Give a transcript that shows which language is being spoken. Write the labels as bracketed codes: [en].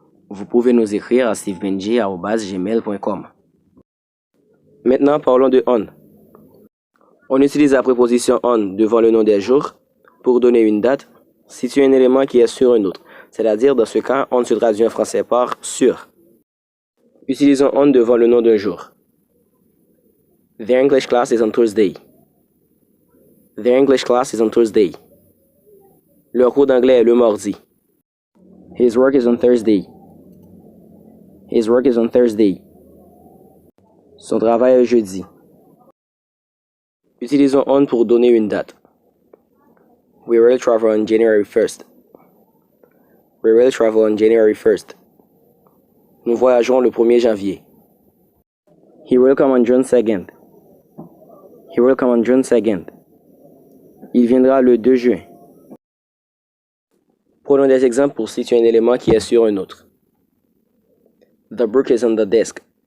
[fr] Vous pouvez nous écrire à stevebenji@gmail.com. Maintenant, parlons de on. On utilise la préposition on devant le nom des jours pour donner une date, situer un élément qui est sur un autre. C'est-à-dire, dans ce cas, on se traduit en français par sur. Utilisons on devant le nom d'un jour. [en] Their English class is on Thursday. Their English class is on Thursday. [fr] Leur cours d'anglais est le mardi. [en] His work is on Thursday. His work is on Thursday. [fr] Son travail est jeudi. Utilisons on pour donner une date. [en] We will travel on January 1st. We will travel on January 1st. [fr] Nous voyagerons le 1er janvier. [en] He will come on June 2nd. He will come on June 2nd. [fr] Il viendra le 2 juin. Prenons des exemples pour situer un élément qui est sur un autre. [en] The book is on the desk.